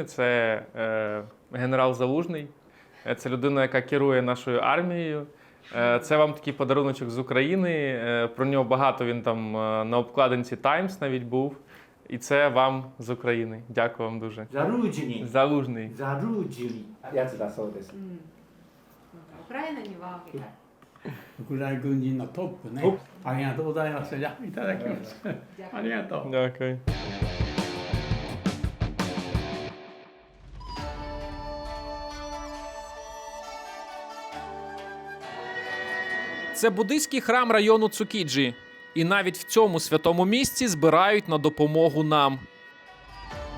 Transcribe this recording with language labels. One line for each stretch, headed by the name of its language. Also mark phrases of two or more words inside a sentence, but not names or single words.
Ukrainian: Це генерал Залужний. Це людина, яка керує нашою армією. Це вам такий подаруночок з України. Про нього багато, він там на обкладинці Times навіть був. І це вам з України. Дякую вам дуже. Залужний. Залужний. Залужний.
Japanese: やつだそうです。ウクライナにはウクライナ軍人のトップね。ありがとうございます。じゃあいただきます。ありがとう。
Ukrainian: Дякую. Це буддийський храм району Цукіджі. І навіть в цьому святому місці збирають на допомогу нам.